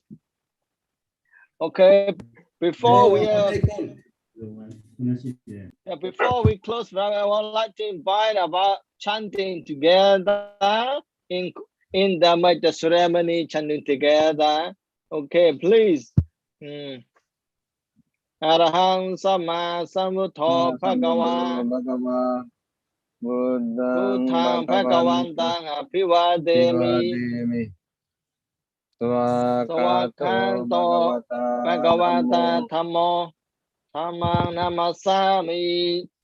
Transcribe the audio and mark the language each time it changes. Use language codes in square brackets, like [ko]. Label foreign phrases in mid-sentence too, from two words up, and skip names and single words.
[en] Okay, before we close, I would like to invite about chanting together in the major ceremony, chanting together. Okay, please. [pi] Arahang Sama Sambuddho Bhagava Buddhang Bhagavantang Abhivademi Swakanto Bhagavata Dhammo Dhammang Namasami